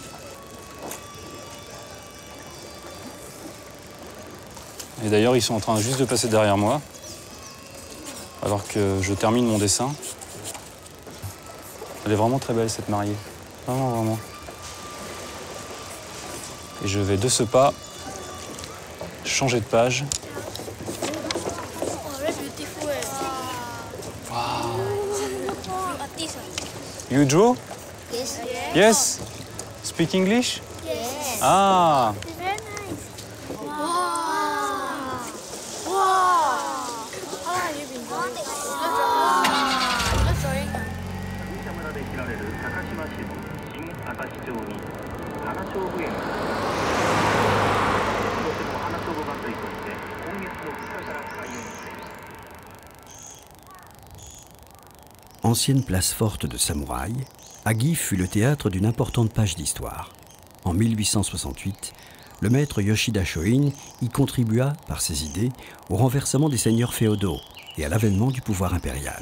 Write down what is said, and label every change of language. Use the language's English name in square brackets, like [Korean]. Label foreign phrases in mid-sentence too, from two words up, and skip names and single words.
[French] Et d'ailleurs, ils sont en train juste de passer derrière moi, alors que je termine mon dessin. Elle est vraiment très belle, cette mariée. Vraiment, vraiment. Et je vais de ce pas changer de page. [English] Wow. You draw? Yes. Yes? Speak English? Yes. Ah! It's very nice. Wow. Wow. How long have you been drawing? Wow. Drawing. [Japanese] 社村で開かれる高島市の新明石町に花菖蒲園が今年も花菖蒲祭りとして今月の2日から開園しています。 [French] Ancienne place forte de samouraï, Agi fut le théâtre d'une importante page d'histoire. En 1868, le maître Yoshida Shoin y contribua, par ses idées, au renversement des seigneurs féodaux et à l'avènement du pouvoir impérial.